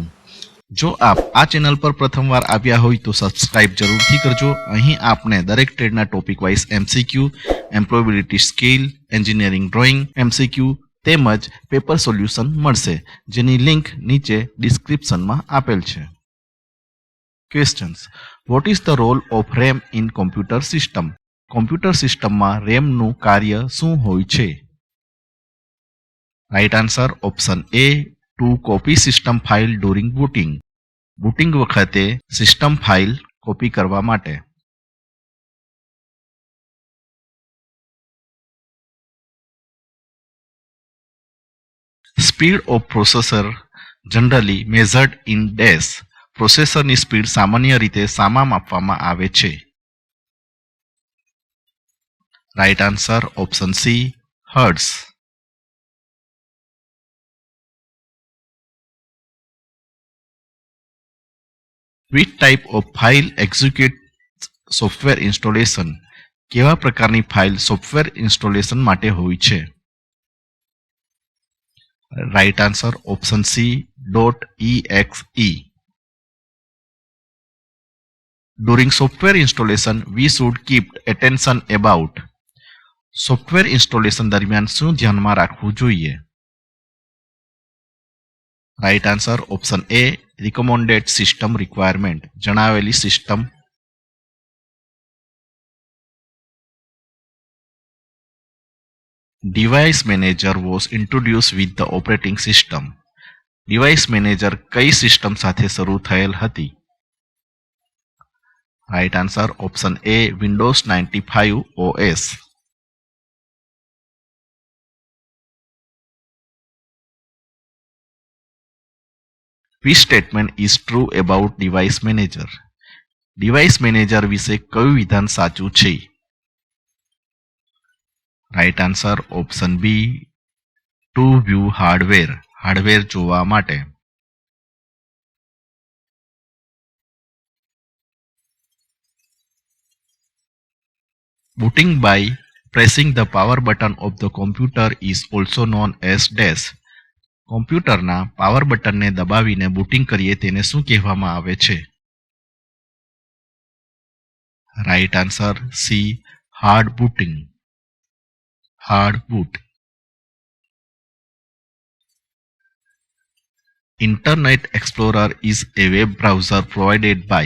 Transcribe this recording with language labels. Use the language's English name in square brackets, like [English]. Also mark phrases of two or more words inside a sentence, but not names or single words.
[Gujarati] જો આપ આ ચેનલ પર પ્રથમવાર આવ્યા હોય તો સબસ્ક્રાઇબ જરૂરથી કરજો। અહીં આપણે દરેક ટ્રેડના [English] topic wise MCQ, employability skill, engineering drawing MCQ [Gujarati] તેમજ [English] paper solution [Gujarati] મળશે, જેની લિંક નીચે ડિસ્ક્રિપ્શનમાં આપેલ છે। [English] Questions. What is the role of RAM in computer system? Computer system [Gujarati] માં RAM નું કાર્ય શું હોય છે? [English] Right answer option A, to copy system file during booting. [Gujarati] Booting વખતે [English] system file copy [Gujarati] કરવા માટે। [English] Speed of processor generally measured in dash. [Gujarati] પ્રોસેસરની સ્પીડ સામાન્ય રીતે સામા માપવામાં આવે છે? [English] right answer option C, hertz. which type of file execute software installation? [Gujarati] કેવા પ્રકારની ફાઇલ [English] software installation [Gujarati] માટે હોય છે? [English] right answer option C, .exe। During software installation, we should keep attention about. software installation [Gujarati] દરમિયાન શું ધ્યાનમાં રાખવું જોઈએ? [English] right answer option A, recommended system requirement, [Gujarati] જણાવેલી સિસ્ટમ। [English] device manager was introduce with the operating system. device manager [Gujarati] કઈ સિસ્ટમ સાથે શરૂ થયેલ હતી? [English] right answer option A, Windows 95 OS. Which statement is true about device manager? device manager [Gujarati] વિશે કયું વિધાન સાચું છે? [English] right answer option B, to view hardware, [Gujarati] હાર્ડવેર જોવા માટે। [English] Booting by pressing the power button of the computer is also known as dash. [Gujarati] કોમ્પ્યુટરના [English] power buttonને [Gujarati] દબાવીને બૂટિંગ કરીએ તેને શું કહેવામાં આવે છે? [English] right answer C, hard booting, hard boot. Internet Explorer is a web browser provided by.